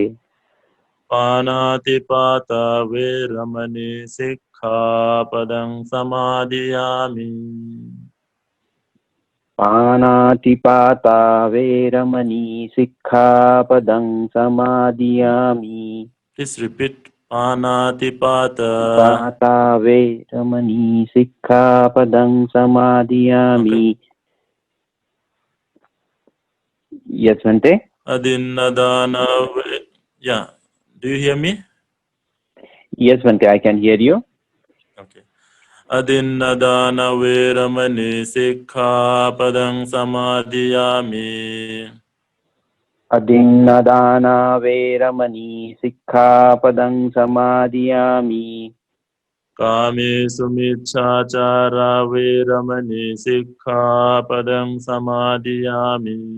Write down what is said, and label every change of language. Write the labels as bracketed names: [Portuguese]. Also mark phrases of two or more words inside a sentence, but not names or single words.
[Pali] Panatipata veramani sikkhapadam samadhiyami. Panatipata veramani sikkhapadam samadhiyami. [English] Please repeat. [Pali] Panatipata. Pata veramani sikkhapadam samadhiyami. [English] Okay. Yes, Bhante. [Pali] Adinnadana. [English] Yeah. Do you hear me? Yes, Bhante, I can hear you. Okay. [Pali] Adinnadana veramani sikkhapadam samadhiyami. Adinnadana veramani sikkhapadam samadhiyami. Kami sumichachara veramani sikkhapadam samadhiyami.